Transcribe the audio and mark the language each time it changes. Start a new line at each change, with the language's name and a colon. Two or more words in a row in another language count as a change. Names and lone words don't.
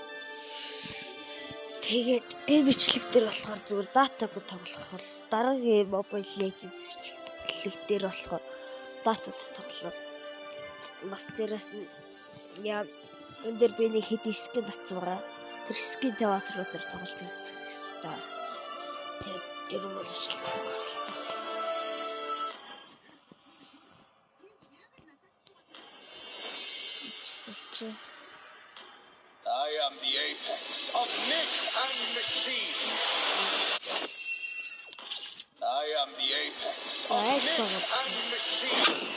Mongolian: Тэгээд энэ бичлэг дээр болохоор зүгээр датагүй тоглох бол дараагийн Mobile Legends бичлэг дээр болохоор датад тоглоо. Бас дээрэс нь яа энэ дээр би нэг хэд скин татсан байгаа. Тэр скин театрууд дээр тоглож үзэх хэрэгтэй. Тэгээд ерөн бол бичлэг тоглолтоо.
English: I am the apex of myth and machine. I am the apex of myth and machine.